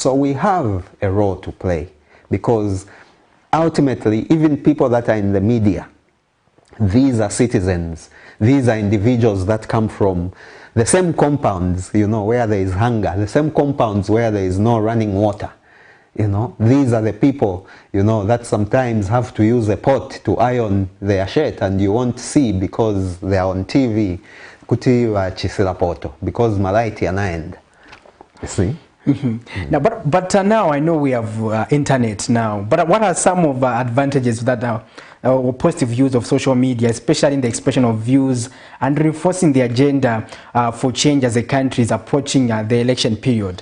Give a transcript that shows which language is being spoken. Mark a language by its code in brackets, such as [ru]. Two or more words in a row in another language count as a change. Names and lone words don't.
[en] So we have a role to play, because ultimately, even people that are in the media, these are citizens, these are individuals that come from the same compounds, you know, where there is hunger, the same compounds where there is no running water. You know, these are the people, you know, that sometimes have to use a pot to iron their shirt, and you won't see because they are on TV, [ny] kuti wa chisila poto, because malaiti anaenda. [en] You see? Mm-hmm. Now, but now I know we have internet now. But what are some of the advantages that are or positive use of social media, especially in the expression of views and reinforcing the agenda for change as the country is approaching the election period?